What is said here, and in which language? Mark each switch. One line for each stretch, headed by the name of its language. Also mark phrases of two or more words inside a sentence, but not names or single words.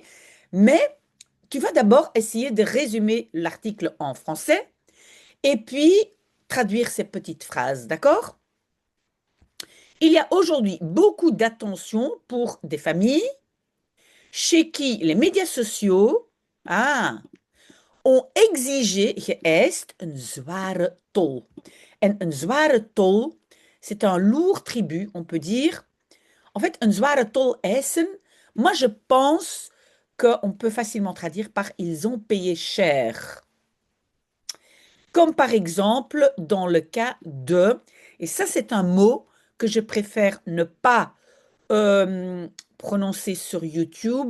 French: Mais tu vas d'abord essayer de résumer l'article en français et puis traduire ces petites phrases, d'accord? Il y a aujourd'hui beaucoup d'attention pour des familles chez qui les médias sociaux ont exigé,
Dutch: geëist, een zware tol. En een zware tol,
French: c'est un lourd tribut, on peut dire. En fait,
Dutch: een zware tol eisen,
French: moi je pense qu'on peut facilement traduire par ils ont payé cher. Comme par exemple dans le cas de, et ça c'est un mot que je préfère ne pas prononcer sur YouTube.